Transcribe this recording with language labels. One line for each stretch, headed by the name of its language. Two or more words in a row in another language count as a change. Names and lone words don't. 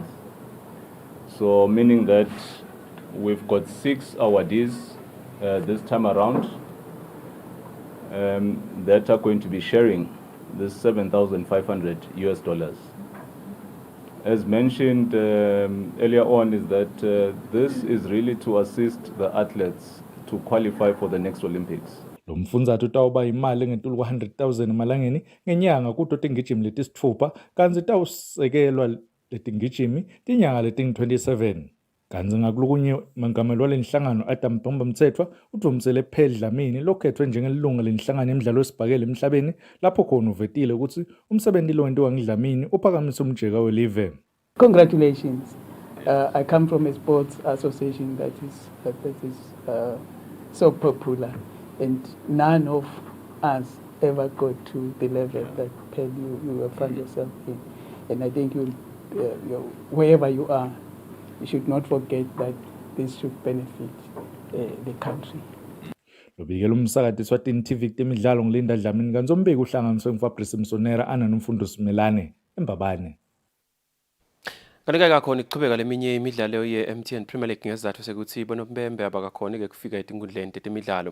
English: So meaning that we've got 6 awardees this time around that are going to be sharing this $7,500 US dollars. As mentioned earlier on, is that this is really to assist the athletes to qualify for the next Olympics.
Swati: Lo mfundzate utawuba imali engetulu kwa 100,000 emalangeni ngenyanga kuto tingijimi letisitfupha kanti tawusekelwa letingijimi tinyanga leting-27. Kanti ngakulukunye mengameli walenhlangano Adam Mthethwa uDumisele Dlamini lokhetfwe njengelunga lenhlangano emidlalo wesibhakela emhlabeni lapho khona uvetile ukuthi umsebenzi lo wenziwa nguDlamini uphakamisa umjeka welive.
English: Congratulations. I come from a sports association that is so popular, and none of us ever got to the level that you will find yourself in. And I think wherever you are, you should not forget that this should benefit the country.
Swati: Lobikela umsakati Eswatini TV temidlalo ngilinda Dlamini kanzombeki uhlanganiswe nguFabrice Msonera nomfundo Simelane embabane. Kanti kakhona iqhubeka leminye imidlalo ye-MTN Premier League ngesizathu sekuthi bonompembe abakakhona kufika etinkundleni temidlalo.